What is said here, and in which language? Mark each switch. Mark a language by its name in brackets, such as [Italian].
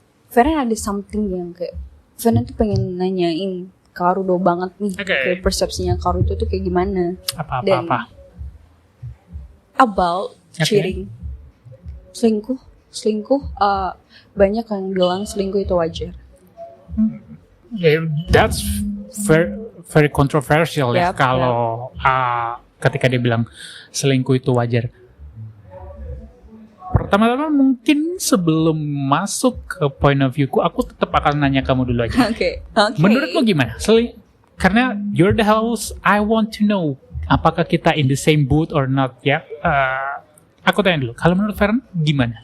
[Indonesian] Feren ada something yang kayak Feren tuh pengen nanyain Kak Arudo banget nih. Kayak persepsinya Kak Arudo tuh kayak gimana? Apa? [English] About cheating. [Indonesian] Selingkuh. Banyak yang bilang selingkuh itu wajar. [English] That's very controversial ya. [Indonesian] Kalau ketika dia bilang selingkuh itu wajar. Pertama-tama mungkin sebelum masuk ke point of view-ku, aku tetap akan nanya kamu dulu aja. Oke. Menurut lo gimana? Karena [English] you're the host, I want to know [Indonesian] apakah kita [English] in the same boat or not ya. [Indonesian] Aku tanya dulu, kalau menurut Feren gimana?